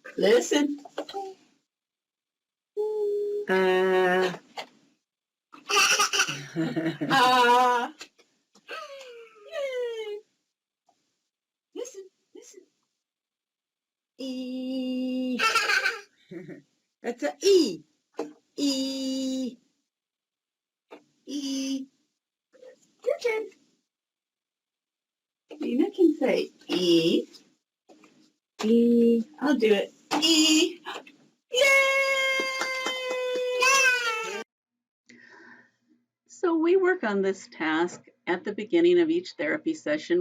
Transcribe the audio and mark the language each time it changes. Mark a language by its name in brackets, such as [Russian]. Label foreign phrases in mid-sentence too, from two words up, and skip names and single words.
[English] Yay. Listen. E. That's a E. E. Your turn. Dina can say E. E. I'll do it. E. Yay! So we work on this task at the beginning of each therapy session.